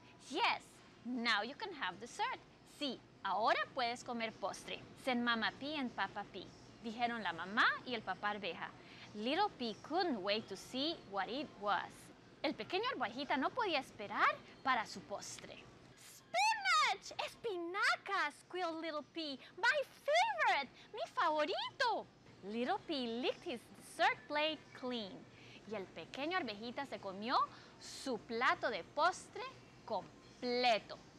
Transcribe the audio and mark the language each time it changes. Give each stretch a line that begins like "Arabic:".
English: Yes, now you can have dessert.
Spanish: Sí, ahora puedes comer postre,
English: said Mama Pea and Papa Pea.
Spanish: Dijeron la mamá y el papá arveja.
English: Little Pea couldn't wait to see what it was.
Spanish: El pequeño arvejita no podía esperar para su postre.
English: Spinach!
Spanish: Espinacas!
English: Squealed Little Pea. My favorite!
Spanish: Mi favorito!
English: Little Pea licked his dessert plate clean.
Spanish: Y el pequeño arvejita se comió su plato de postre completo.